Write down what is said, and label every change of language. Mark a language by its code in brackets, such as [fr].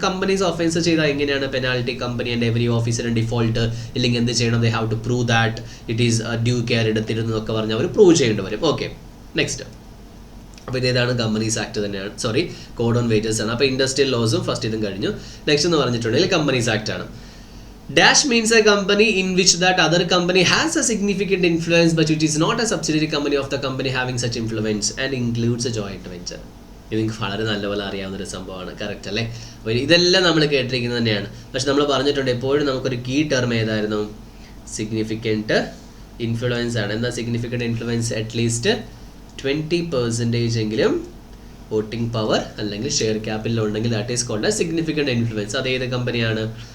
[ml] Companies offence ചെയ്താൽ എങ്ങനെയാണ് penalty, company and every officer default, ഇല്ലെങ്കിൽ എന്ത് ചെയ്യണം, [en] they have to prove that it is due care [ml] എടുത്തിരുന്നതൊക്കെ പറഞ്ഞ് അവർ പ്രൂവ് ചെയ്യേണ്ടി വരും. Okay, next. അപ്പോൾ ഇതേതാണ് കമ്പനീസ് ആക്ട് തന്നെയാണ്, സോറി കോഡ് ഓൺ വേജസ് ആണ്. അപ്പോൾ ഇൻഡസ്ട്രിയൽ ലോസും ഫസ്റ്റ് ഇതും കഴിഞ്ഞു. നെക്സ്റ്റ് എന്ന് പറഞ്ഞിട്ടുണ്ടെങ്കിൽ കമ്പനീസ് ആക്ട് ആണ്. [en] Dash means a company in which that other company has a significant influence but it is not a subsidiary company of the company having such influence and includes a joint venture. [ml] ഇത് നിങ്ങൾക്ക് വളരെ നല്ലപോലെ അറിയാവുന്നൊരു സംഭവമാണ്. Correct അല്ലേ? അപ്പോൾ ഇതെല്ലാം നമ്മൾ കേട്ടിരിക്കുന്നത് തന്നെയാണ്. പക്ഷെ നമ്മൾ പറഞ്ഞിട്ടുണ്ട് എപ്പോഴും നമുക്കൊരു കീ ടേം ഏതായിരുന്നു? സിഗ്നിഫിക്കൻറ്റ് ഇൻഫ്ലുവൻസ് ആണ്. എന്താ സിഗ്നിഫിക്കൻറ്റ് ഇൻഫ്ലുവൻസ്? അറ്റ്ലീസ്റ്റ് 20% എങ്കിലും വോട്ടിംഗ് പവർ അല്ലെങ്കിൽ ഷെയർ ക്യാപിറ്റൽ ഉണ്ടെങ്കിൽ [en] That is called a significant influence. [ml] അത് ഏത് കമ്പനിയാണ്?